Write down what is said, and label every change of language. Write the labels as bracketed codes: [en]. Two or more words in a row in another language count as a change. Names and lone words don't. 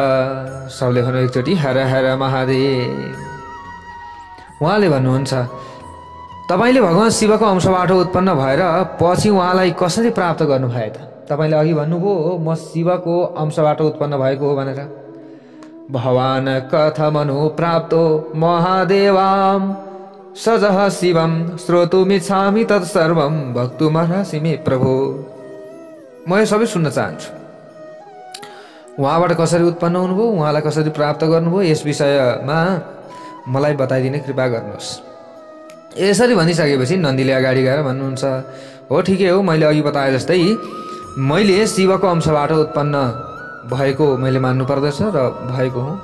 [ne] सबले भन्नु एकचोटि हर हर महादेव। उहाँले भन्नुहुन्छ तपाईले भगवान शिवको अंशबाट उत्पन्न भएर पछि उहाँलाई कसरी प्राप्त गर्नुभयो त? तपाईले अघि भन्नुभयो म शिवको अंशबाट उत्पन्न भएको हो भनेर। [sa] भवान् कथमनु प्राप्तो महादेवां सजः शिवं श्रोतुमिच्छामि तत्सर्वं वक्तुमर्हसि मे प्रभो। [ne] म यो सबै सुन्न चाहन्छु। उहाँबाट कसरी उत्पन्न हुनुभयो, उहाँलाई कसरी प्राप्त गर्नुभयो, यस विषयमा मलाई बताइदिने कृपा गर्नुहोस्। यसरी भनिसकेपछि नन्दीले अगाडि गएर भन्नुहुन्छ हो ठिकै हो, मैले अघि बताए जस्तै मैले शिवको अंशबाट उत्पन्न भएको मैले मान्नु पर्दछ र भएको हुँ।